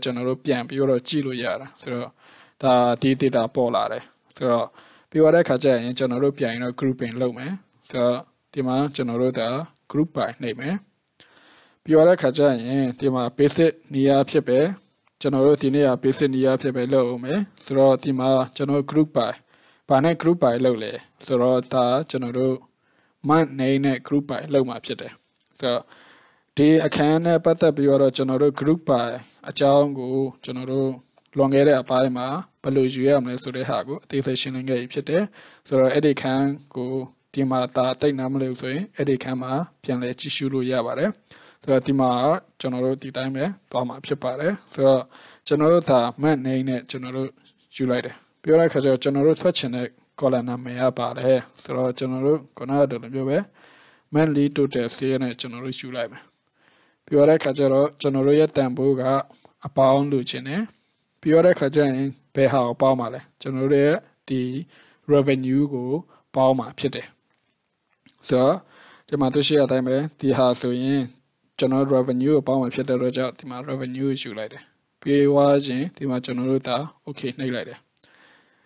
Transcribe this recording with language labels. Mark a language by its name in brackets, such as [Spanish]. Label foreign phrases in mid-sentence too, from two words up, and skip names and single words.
[Burmese] ကျွန်တော်တို့ပြန်ပြီးတော့ကြည့်လို့ရတာဆိုတော့ဒါဒီ data ပေါ်လာတယ်ဆိုတော့ပြီးသွားတဲ့ခါကျရင်ကျွန်တော်တို့ပြန်ရင်တော့ grouping လုပ်မယ်ဆိုတော့ဒီမှာကျွန်တော်တို့ဒါ [English] group by [Burmese] နှိပ်မယ်ပြီးသွားတဲ့ခါကျရင်ဒီမှာ basic နေရာဖြစ်ပဲကျွန်တော်တို့ဒီနေ့က basic နေရာဖြစ်ပဲလုပ်အောင်မယ်ဆိုတော့ဒီ မှာကျွန်တော် [English] group by [Burmese] ဘာနဲ့ [English] group by [Burmese] လုပ်လဲဆိုတော့ဒါကျွန်တော်တို့ [English] month name [Burmese] နဲ့ [English] group by [Burmese] လုပ်မှာဖြစ်တယ်ဆိုတော့ဒီအခန်းနဲ့ပတ်သက်ပြီးတော့ကျွန်တော်တို့ [English] group by [Burmese] အကြောင်းကိုကျွန်တော်တို့လွန်ခဲ့တဲ့အ ပိုင်းမှာဘယ်လိုယူရမလဲဆိုတဲ့ဟာကိုအသေးစိတ်ရှင်းလင်းခဲ့ဖြစ်တယ်ဆိုတော့အဲ့ဒီခန်းကိုဒီမှာဒါတိတ်နားမလို့ဆိုရင်အဲ့ဒီခန်းမှာပြန်လဲကြည့်ရှုလို့ ရပါတယ်ဆိုတော့ဒီမှာကျွန်တော်တို့ဒီတိုင်းပဲသွားမှာဖြစ်ပါတယ်ဆိုတော့ကျွန်တော်တို့ဒါ [English] month name [Burmese] နဲ့ကျွန်တော်တို့ယူလိုက်တယ် ပြောလိုက်ခါကျတော့ကျွန်တော်တို့ထွက်ချင်တဲ့ column နာမည်ကပါတယ်ဆိုတော့ကျွန်တော်တို့ခုနကလိုမျိုးပဲ monthly [English] total sale [Burmese] နဲ့ကျွန်တော်တို့ယူလိုက်မယ်ပြောတဲ့ခါကျတော့ကျွန်တော်တို့ရဲ့တန်ဖိုးကအပေါင်းလို့ချင်တယ်ပြောတဲ့ခါကျရင်ဘယ်ဟာကိုပေါင်းမှာလဲကျွန်တော်တို့ရဲ့ဒီ revenue ကိုပေါင်းမှာဖြစ်တယ်ဆိုတော့ဒီမှာတွေ့ရှိရတဲ့အတိုင်းပဲဒီဟာဆိုရင်ကျွန်တော် revenue ကိုပေါင်းမှာဖြစ်တဲ့အတွက်ကြောင့်ဒီမှာ revenue ကိုယူလိုက်တယ်ပြီးွားခြင်းဒီမှာကျွန်တော်တို့ဒါ okay နှိပ်လိုက်တယ်